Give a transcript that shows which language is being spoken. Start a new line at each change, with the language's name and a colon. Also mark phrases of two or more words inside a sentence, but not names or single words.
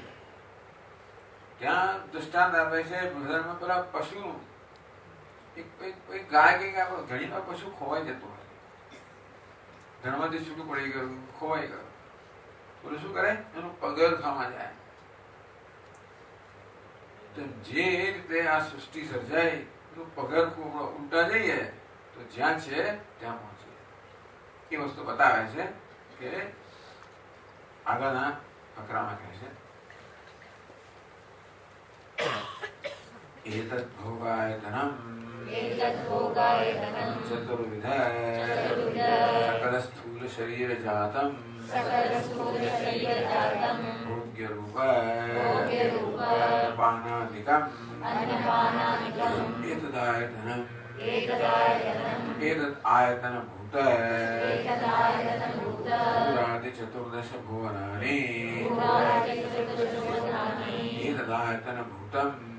Gujarati: ત્યાં દૃષ્ટાંત આપે છે બજારમાં પેલા પશુનું એક ગાય કઈક આપણે ઘણી વાર પશુ ખોવાઈ જતું હોય, ધણમાંથી છૂટું પડી ગયું ખોવાઈ ગયું બોલે શું કરે એનું પગર ખાવા જાય। તો જે રીતે આ સૃષ્ટિ સર્જાય એનું પગર ઉલટા જઈએ તો જ્યાં છે ત્યાં પહોંચીએ। એ વસ્તુ બતાવે છે કે આગળના ફકરામાં કહે છે
Sanskrit: एतद् भोगायतनं चतुर्विध सकल स्थूल शरीर जातं भोग्य रूप पानादिकम् एतदायतनं एतद् आयतन भूत पुरादि चतुर्दश भुवनानि एतदायतन भूतम्